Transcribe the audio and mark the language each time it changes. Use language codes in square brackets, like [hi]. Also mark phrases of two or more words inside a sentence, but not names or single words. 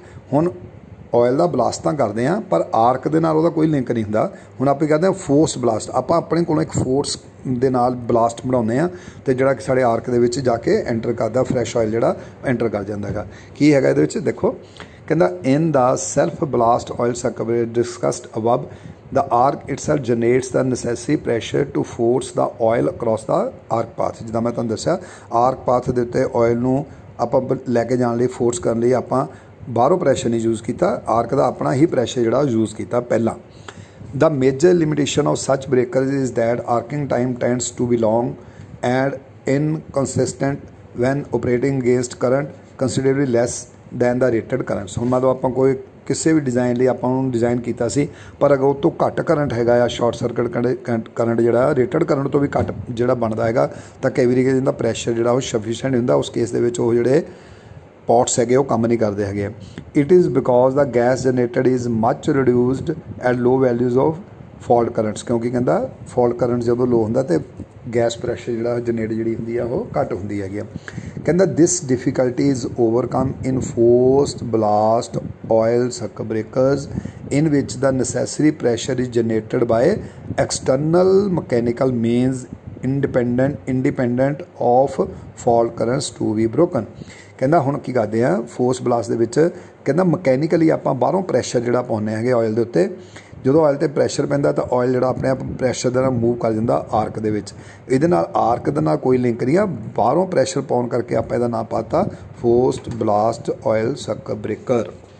[pa] ਹੁਣ ਆਇਲ ਦਾ ਬਲਾਸਟ ਤਾਂ ਕਰਦੇ ਹਾਂ ਪਰ ਆਰਕ ਦੇ ਨਾਲ ਉਹਦਾ ਕੋਈ ਲਿੰਕ ਨਹੀਂ ਹੁੰਦਾ। ਹੁਣ ਆਪਾਂ ਕਰਦੇ ਹਾਂ [en] force blast, [pa] ਆਪਾਂ ਆਪਣੇ ਕੋਲੋਂ ਇੱਕ ਫੋਰਸ ਦੇ ਨਾਲ ਬਲਾਸਟ ਬਣਾਉਂਦੇ ਹਾਂ ਤੇ ਜਿਹੜਾ ਕਿ ਸਾਡੇ ਆਰਕ ਦੇ ਵਿੱਚ ਜਾ ਕੇ ਐਂਟਰ ਕਰਦਾ, [en] fresh oil [pa] ਜਿਹੜਾ ਐਂਟਰ ਕਰ ਜਾਂਦਾ ਹੈਗਾ। ਕੀ ਹੈਗਾ ਇਹਦੇ ਵਿੱਚ ਦੇਖੋ, ਕਹਿੰਦਾ [en] in the self blast oil circuit discussed above the arc itself generates the necessary pressure to force the oil across the arc path। [pa] ਜਿੱਦਾਂ ਮੈਂ ਤੁਹਾਨੂੰ ਦੱਸਿਆ [en] arc path [pa] ਦੇ ਉੱਤੇ ਆਇਲ ਨੂੰ ਆਪਾਂ ਲੈ ਕੇ ਜਾਣ ਲਈ, ਫੋਰਸ ਕਰਨ ਲਈ ਆਪਾਂ ਬਾਹਰੋਂ ਪ੍ਰੈਸ਼ਰ ਨਹੀਂ ਯੂਜ਼ ਕੀਤਾ, ਆਰਕ ਦਾ ਆਪਣਾ ਹੀ ਪ੍ਰੈਸ਼ਰ ਜਿਹੜਾ ਯੂਜ਼ ਕੀਤਾ ਪਹਿਲਾਂ। [en] The major limitation of such breakers is that arcing time tends to be long and inconsistent when operating against current considerably less than the rated currents। [pa] ਹੁਣ ਮਤਲਬ ਆਪਾਂ ਕੋਈ ਕਿਸੇ ਵੀ ਡਿਜ਼ਾਈਨ ਲਈ ਆਪਾਂ ਉਹਨੂੰ ਡਿਜ਼ਾਈਨ ਕੀਤਾ ਸੀ, ਪਰ ਅਗਰ ਉਹ ਤੋਂ ਘੱਟ ਕਰੰਟ ਹੈਗਾ ਆ, [en] short circuit current [pa] ਜਿਹੜਾ [en] rated current [pa] ਤੋਂ ਵੀ ਘੱਟ ਜਿਹੜਾ ਬਣਦਾ ਹੈਗਾ, ਤਾਂ ਕਈ ਵਾਰੀ ਇਹਦਾ ਪ੍ਰੈਸ਼ਰ ਜਿਹੜਾ ਉਹ ਸਫੀਸ਼ੀਐਂਟ ਹੁੰਦਾ। ਉਸ ਕੇਸ ਦੇ ਵਿੱਚ ਉਹ ਜਿਹੜੇ ਪੌਟਸ ਹੈਗੇ ਉਹ ਕੰਮ ਨਹੀਂ ਕਰਦੇ ਹੈਗੇ। [en] It is because the gas generated is much reduced at low values of fault currents. [pa] ਕਿਉਂਕਿ ਕਹਿੰਦਾ [en] fault current [pa] ਜਦੋਂ ਲੋ ਹੁੰਦਾ ਤੇ [en] gas pressure [pa] ਜਿਹੜਾ ਜਨਰੇਟ ਜਿਹੜੀ ਹੁੰਦੀ ਆ ਉਹ ਘੱਟ ਹੁੰਦੀ ਹੈਗੀ। [en] ਕਹਿੰਦਾ this difficulty is overcome in forced blast oil circuit breakers in which the necessary pressure is generated by external mechanical means independent of fault currents to be broken। [pa] ਕਹਿੰਦਾ ਹੁਣ ਕੀ ਕਰਦੇ ਆ [en] force blast [pa] ਦੇ ਵਿੱਚ, ਕਹਿੰਦਾ ਮਕੈਨੀਕਲੀ ਆਪਾਂ ਬਾਹਰੋਂ ਪ੍ਰੈਸ਼ਰ ਜਿਹੜਾ ਪਾਉਂਦੇ ਹੈਗੇ ਆਇਲ ਦੇ ਉੱਤੇ। ਜਦੋਂ ਆਇਲ 'ਤੇ ਪ੍ਰੈਸ਼ਰ ਪੈਂਦਾ ਤਾਂ ਆਇਲ ਜਿਹੜਾ ਆਪਣੇ ਆਪ ਪ੍ਰੈਸ਼ਰ ਦੇ ਨਾਲ ਮੂਵ ਕਰ ਜਾਂਦਾ ਆਰਕ ਦੇ ਵਿੱਚ। ਇਹਦੇ ਨਾਲ ਆਰਕ ਦੇ ਨਾਲ ਕੋਈ ਲਿੰਕ ਨਹੀਂ ਆ, ਬਾਹਰੋਂ ਪ੍ਰੈਸ਼ਰ ਪਾਉਣ ਕਰਕੇ ਆਪਾਂ ਇਹਦਾ ਨਾਮ ਪਾਤਾ [en] forced blast oil circuit breaker.